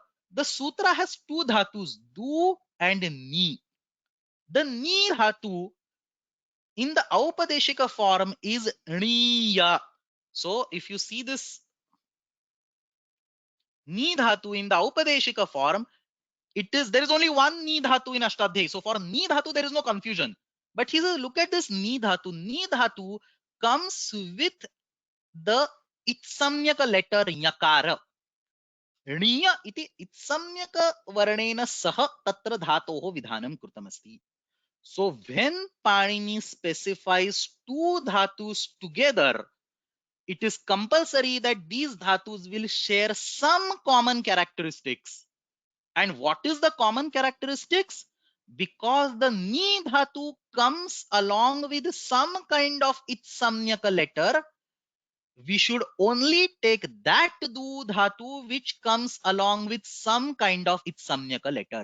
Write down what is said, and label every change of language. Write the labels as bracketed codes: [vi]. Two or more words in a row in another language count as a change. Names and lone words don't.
[en] The sutra has two dhatus, du and ni. The ni dhatu in the aupadeshika form is niya. So if you see this ni dhatu in the aupadeshika form, there is only one ni dhatu in Ashtadhyayi. So for ni dhatu there is no confusion. But he says, look at this ni dhatu. Ni dhatu comes with the itsamyaka letter nyakara. [sa] णीय इति [en] itsamyak varnena [sa] sah tatra dhatoh vidhanam kritamasti. So when Panini specifies two dhatus together, it is compulsory that these dhatus will share some common characteristics. And what is the common characteristics? Because the ni dhatu comes along with some kind of itsamyaka letter, we should only take that du dhatu which comes along with some kind of itsamyaka letter.